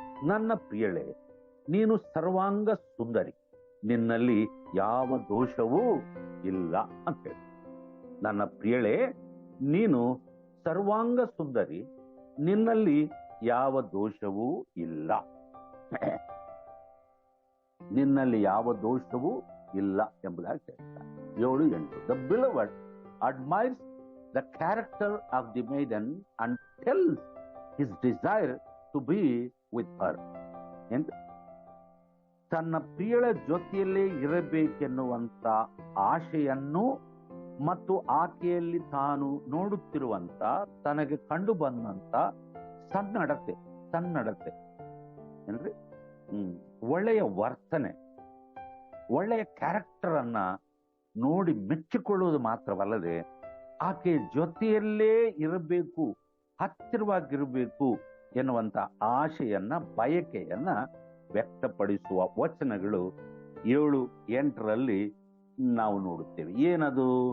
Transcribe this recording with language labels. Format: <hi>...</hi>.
<kn>ನನ್ನ ಪ್ರಿಯಳೇ, ನೀನು ಸರ್ವಾಂಗ ಸುಂದರಿ, ನಿನ್ನಲ್ಲಿ ಯಾವ ದೋಷವೂ ಇಲ್ಲ ಅಂತ ಹೇಳಿ. ನನ್ನ ಪ್ರಿಯಳೇ, ನೀನು ಸರ್ವಾಂಗ ಸುಂದರಿ, ನಿನ್ನಲ್ಲಿ ಯಾವ ದೋಷವೂ ಇಲ್ಲ. ನಿನ್ನಲ್ಲಿ ಯಾವ ದೋಷವೂ ಇಲ್ಲ ಎಂಬುದಾಗಿ ಹೇಳ್ತಾರೆ. 7, 8.</kn> <en>The beloved admires the character of the maiden and tells his desire to be with her.</en> <kn>ತನ್ನ ಪ್ರಿಯಳ ಜೊತೆಯಲ್ಲೇ ಇರಬೇಕೆನ್ನುವಂತ ಆಶೆಯನ್ನು ಮತ್ತು ಆಕೆಯಲ್ಲಿ ತಾನು ನೋಡುತ್ತಿರುವಂತ, ತನಗೆ ಕಂಡು ಬಂದಂತ ಸನ್ನಡತೆ ಏನ್ರಿ, ಒಳ್ಳೆಯ ವರ್ತನೆ, ಒಳ್ಳೆಯ ಕ್ಯಾರೆಕ್ಟರ್ ಅನ್ನ ನೋಡಿ ಮೆಚ್ಚಿಕೊಳ್ಳುವುದು ಮಾತ್ರವಲ್ಲದೆ ಆಕೆ ಜೊತೆಯಲ್ಲೇ ಇರಬೇಕು, ಹತ್ತಿರವಾಗಿರಬೇಕು ಎನ್ನುವಂತ ಆಶೆಯನ್ನ, ಬಯಕೆಯನ್ನ ವ್ಯಕ್ತಪಡಿಸುವ ವಚನಗಳು 7, 8ರಲ್ಲಿ ನಾವು ನೋಡುತ್ತೇವೆ. ಏನದು?</kn>